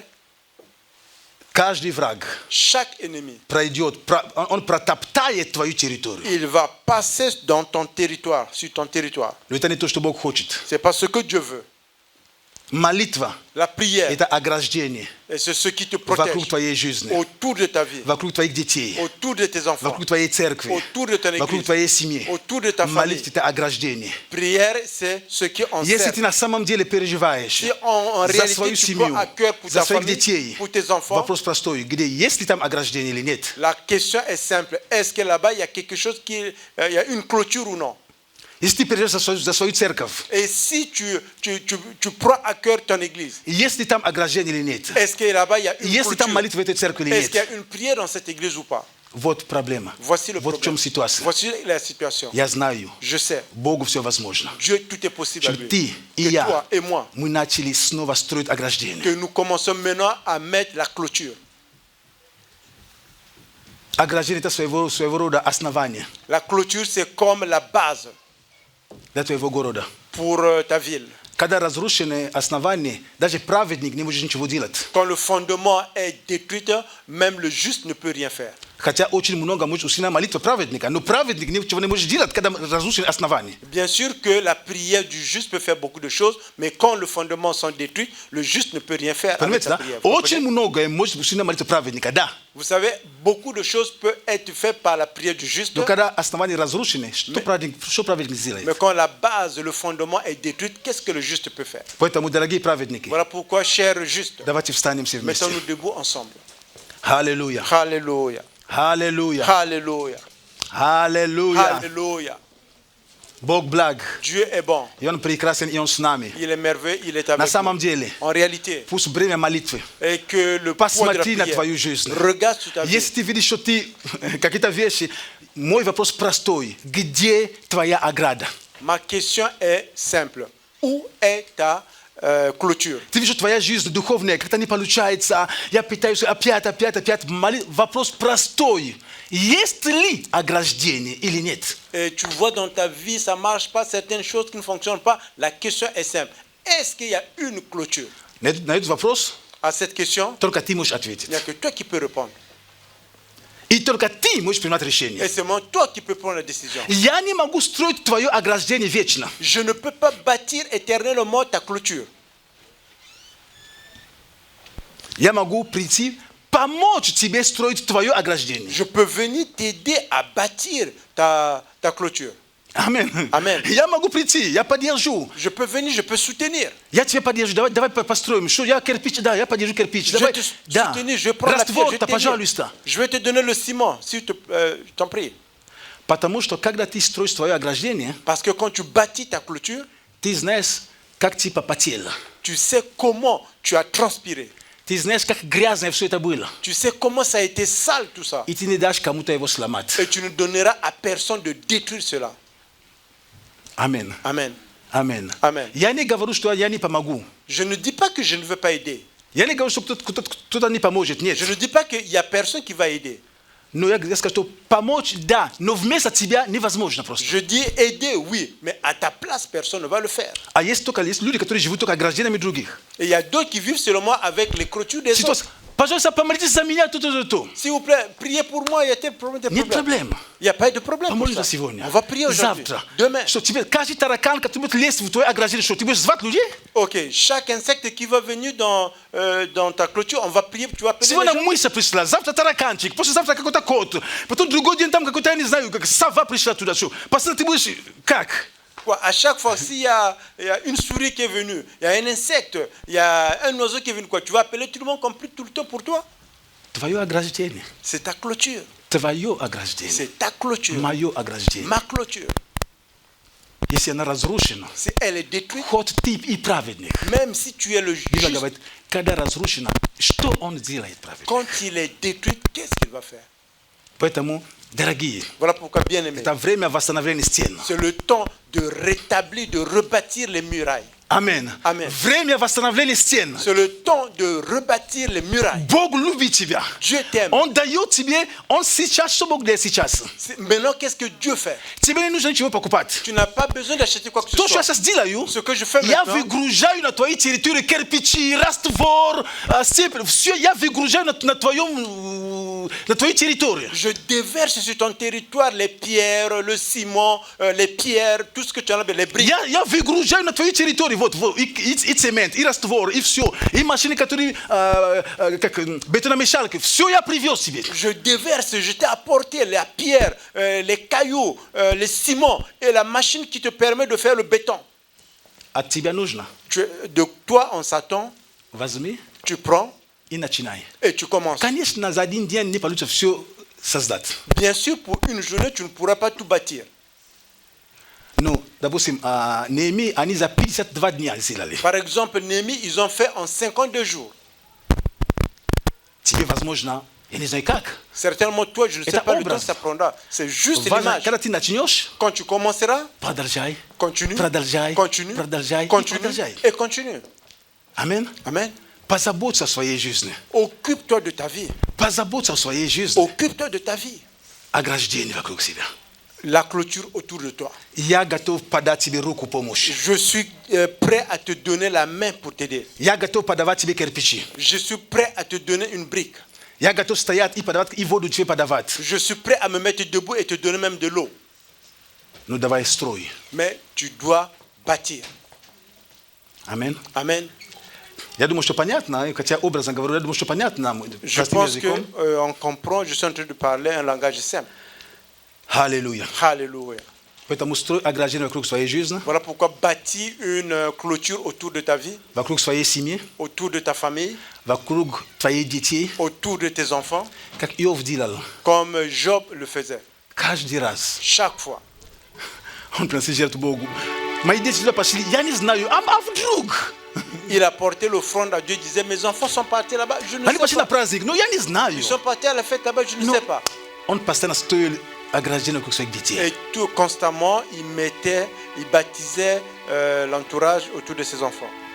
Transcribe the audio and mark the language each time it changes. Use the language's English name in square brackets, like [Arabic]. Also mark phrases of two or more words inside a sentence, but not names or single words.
[Russian] каждый враг [French] chaque ennemi, [Russian] пройдет, он протоптает твою территорию. [French] il va passer dans ton territoire, sur ton territoire. [Russian] Но это не то, что Бог хочет. [French] C'est pas ce que Dieu veut. [Russian] Молитва [French] La prière, – [Russian] это ограждение [French] et c'est ce qui te [Russian] вокруг [French] protège [Russian] твоей жизни, [French] autour de ta vie, [Russian] вокруг твоих детей, [French] autour de tes enfants, [Russian] вокруг твоей церкви, [French] autour de ton [Russian] вокруг [French] église, [Russian] твоей семьи. [French] autour de ta famille. [Russian] Молитва – это ограждение. [French] Prière, c'est ce qui [Russian] Если [French] encercle. [Russian] ты на самом деле переживаешь [French] Si en [Russian] за [French] réalité [Russian] свою [French] tu [Russian] семью, [French] prends à cœur pour [Russian] за [French] ta [Russian] своих [French] famille, [Russian] детей, [French] pour tes enfants, [Russian] вопрос простой. Где есть ли там ограждение или нет? [French] la question est simple. Est-ce que là-bas il y a quelque chose il y a une clôture ou non? [Russian] Если ты переживаешь за свою церковь, [French] Et si tu prends à cœur ton église, [Russian] есть ли там ограждение или нет? [French] est-ce que là-bas il y a une [Russian] Есть ли там [French] clôture? [Russian] молитва в этой церкви или [French] Est-ce qu'il y [Russian] нет? [French] a une prière dans cette église ou pas? [Russian] Вот проблема. [French] Voici le [Russian] Вот в чем [French] problème. [Russian] ситуация. [French] Voici la situation. [Russian] Я знаю, [French] Je sais. [Russian] Богу все возможно. [French] Dieu, tout est possible à [Russian] Чтобы [French] lui. [Russian] ты и [French] Que [Russian] я, [French] toi et moi, [Russian] мы начали снова строить ограждение. [French] que nous commençons maintenant à mettre la clôture. [Russian] Ограждение – это своего рода основание [French] La clôture, c'est comme la base [Russian] для твоего города. [French] pour ta ville. [Russian] Когда разрушены основания, даже праведник не может ничего делать. [French] Quand le fondement est détruit, même le juste ne peut rien faire. [Russian] Хотя очень много может усилена молитва праведника, но праведник ничего не может делать, когда разрушены основания. [French] Bien sûr que la prière du juste peut faire beaucoup de choses, mais quand le fondement sont détruits, le juste ne peut rien faire avec [Russian] Понимаете, [French] sa [Russian] да? [French] prière. Vous [Russian] Очень [French] comprenez? [Russian] многое может усилена молитва праведника, да. [French] Vous savez, beaucoup de choses peuvent être faites par la prière du juste, [Russian] Но когда основания разрушены, что праведник сделает? [French] mais quand la base, le fondement est détruit, qu'est-ce que le juste peut faire? [Russian] Поэтому, дорогие праведники, [French] Voilà pourquoi, chers justes, [Russian] давайте встанем все вместе. [French] mettons-nous debout ensemble. [Russian] Аллилуйя. [French] Alléluia. [Russian] Аллилуйя. [French] Alléluia. [Russian] Аллилуйя. [French] Alléluia. [Russian] Бог благ. [French] Dieu est bon. [Russian] И Он прекрасен, и Он с нами. [French] Il est merveilleux, il est [Russian] На [French] avec [Russian] самом [French] nous. [Russian] деле, [French] En réalité, [Russian] пусть время молитвы. [French] et que le poids de la [Russian] Посмотри на [French] prière, [Russian] твою жизнь. [French] regarde sur ta vie. [Russian] Если ты видишь, что ты какие-то вещи, мой вопрос простой. Где твоя ограда? [French] Ma question est simple. Où est ta clôture? [Russian] Ты видишь, что твоя жизнь духовная как-то не получается. Я пытаюсь опять. Вопрос простой. Есть ли ограждение или нет? [French] Et tu vois dans ta vie, ça ne marche pas, certaines choses qui ne fonctionnent pas. La question est simple. Est-ce qu'il y a une clôture? [Russian] На этот вопрос [French] À cette question, [Russian] только ты можешь [French] il [Russian] ответить. [French] n'y a que toi qui peux répondre. [Russian] И только ты можешь принимать решение. [French] Et c'est seulement toi qui peux prendre la décision. [Russian] Я не могу строить твое ограждение вечно. [French] Je ne peux pas bâtir éternellement ta clôture. [Russian] Я могу прийти, помочь тебе строить твое ограждение. [French] Je peux venir t'aider à bâtir ta clôture. [Russian] Amen. [French] Amen. [Russian] Я могу прийти, я поддержу. [French] Je peux venir, je peux soutenir. [Russian] Я тебя поддержу. Давай построим. Что я кирпич, да, я поддержу кирпич. [French] Je vais [Russian] Давай, [French] te [Russian] да. [French] soutenir, je vais prendre la pierre, je vais [Russian] Раствор-то, [French] t'aider. [Russian] пожалуйста. [French] Je vais te donner le ciment, si je t'en prie. [Russian] Потому что когда ты строишь твое ограждение, [French] Parce que quand tu bâtis ta clôture, [Russian] ты знаешь, как ты попотел. [French] tu sais comment tu as transpiré. [Russian] Ты знаешь, как грязно все это было. [French] Tu sais comment ça a été sale tout ça. [Russian] И ты не дашь кому-то его сломать. [French] Et tu ne donneras à personne de détruire cela. [Russian] Амен. [French] Amen. [Russian] Амен. [French] Amen. [Russian] Я не говорю, что я не помогу. [French] Je ne dis pas que je ne veux pas aider. [Russian] Я не говорю, что кто-то не поможет. Нет. [French] Je ne dis pas qu'il n'y a personne qui va aider. [Russian] Но я скажу, что помочь, да, но вместо тебя невозможно просто. [French] Je dis aider, oui, mais à ta place, personne ne va le faire. [Russian] А есть люди, которые живут только ограждениями других. [French] Et il y a d'autres qui vivent seulement avec les clôtures des autres. [Russian] Пожалуйста, помолитесь за меня, то. [French] S'il vous plaît, priez pour moi, il y a tel problème, tel [Russian] Нет [French] problème. [Russian] проблем. [French] Il n'y a pas de problème pour [Russian] Помолимся [French] ça. [Russian] сегодня. [French] On va prier aujourd'hui. [Russian] Завтра. [French] Demain. [Russian] Что тебе, каждый таракан, который будет лезть в твое ограждение, что ты будешь звать людей? [French] Ok, chaque insecte qui va venir dans ta clôture, on va prier, tu vas appeler les [Russian] Сегодня [French] gens. [Russian] мышь пришла, завтра тараканчик, послезавтра какой-то кот, потом другой день там какой-то, я не знаю, как сова пришла туда. Что? Постоянно ты будешь, как? [French] Quoi, à chaque fois, s'il y a une souris qui est venue, il y a un insecte, il y a un oiseau qui est venu, quoi, tu vas appeler tout le monde comme tout le temps pour toi. [Russian] Твое ограждение. [French] C'est ta clôture. [Russian] Твое ограждение. [French] C'est ta clôture. [Russian] Мое ограждение. [French] Ma clôture. [Russian] Если она разрушена, [French] Si elle est détruite, [Russian] хоть ты и праведник. [French] même si tu es le [Russian] Библия [French] juste, [Russian] говорит, когда разрушена, что он делает праведник? [French] quand il est détruit, qu'est-ce qu'il va faire? [Russian] Поэтому, дорогие, [French] Voilà pourquoi, bien aimé, [Russian] это время восстановления стен. [French] c'est le temps de rétablir, de rebâtir les murailles. [Russian] Амен. [French] Amen. [Russian] Время восстановления стен. [French] C'est le temps de rebâtir les murailles. [Russian] Бог любит тебя. [French] Dieu t'aime. [Russian] Он дает тебе, он сейчас, что Бог дает сейчас? [French] Maintenant, qu'est-ce que Dieu fait? [Russian] Тебе не нужно ничего покупать. [French] Tu n'as pas besoin d'acheter quoi que ce [Russian] То, что я [French] soit. [Russian] сейчас делаю, [French] Ce que je fais [Russian] я [French] maintenant, [Russian] выгружаю на твои территории кирпичи, раствор, степень. Все, я выгружаю на твоей территории. [French] je déverse sur ton territoire les pierres, le ciment, les pierres, tout ce que tu en as, les briques. [Russian] Я выгружаю на твоей территории вот и цемент, и раствор, и все. И машины, которые, как бетономешалки. Все я привез тебе. [French] Je déverse, je t'ai apporté la pierre, les cailloux, les ciments et la machine qui te permet de faire le béton. [Russian] От тебя нужно. [French] De toi, on s'attend, [Russian] Возьми [French] tu prends [Russian] и начинай. [French] et tu commences. [Russian] Конечно, за один день не получится все создать. [French] Bien sûr, pour une journée, tu ne pourras pas tout bâtir. [Russian] Ну, допустим, Néhéмie, они за 52 дня сделали. [French] Par exemple, Néhémie, ils ont fait en 52 jours. [Russian] Тебе, возможно, я не знаю как. [French] Certainement, toi, je ne sais [Russian] Это [French] pas le temps [Russian] образ. [French] que ça prendra. C'est juste [Russian] Важно, [French] l'image. [Russian] когда ты начнешь, [French] Quand tu commenceras, [Russian] продолжай, [French] continue, [Russian] продолжай, [French] continue, [Russian] продолжай, и [French] continue [Russian] продолжай. [French] et continue. [Russian] Амен. [French] Amen. [Russian] Позаботься о своей жизни. [French] Occupe-toi de ta vie. [Russian] Позаботься о своей жизни. [French] Occupe-toi de ta vie. [Russian] Ограждение вокруг себя. [French] La clôture autour de toi. [Russian] Я готов подать тебе руку помощи. [French] Je suis prêt à te donner la main pour t'aider. [Russian] Я готов подавать тебе кирпичи. [French] Je suis prêt à te donner une brique. [Russian] Я готов стоять и подавать, и воду тебе подавать. [French] Je suis prêt à me mettre debout et te donner même de l'eau. [Russian] Ну давай строй. [French] Mais tu dois bâtir. [Russian] Амен. [French] Amen. [Russian] Я думаю, что понятно, хотя образно говорю, я думаю, что понятно. [French] Je pense qu'on comprend, je suis en train de parler un langage simple. [Russian] Аллилуйя. [French] Alléluia. [Russian] Поэтому строй ограждение вокруг своей жизни, [French] Voilà pourquoi bâtir une clôture autour de ta vie, [Russian] вокруг своей семьи, [French] autour de ta famille, [Russian] вокруг твоих детей, [French] autour de tes enfants, [Russian] как Иов делал. [French] comme Job le faisait. [Russian] Каждый раз [French] Chaque fois. [Russian] он приносил жертву Богу. Мои дети туда пошли, я не знаю, а вдруг? [French] Il a porté l'offrande à Dieu, il disait, mes enfants sont partis là-bas, je ne [Russian] Они [French] sais [Russian] пошли на [French] pas. [Russian] праздник, но я не знаю. [French] Ils sont partis à la fête là-bas, je ne [Russian] Но [French] sais pas. [Russian] он постоянно строил ограждение вокруг своих детей. [French] Et tout constamment, il baptisait l'entourage autour de ses enfants.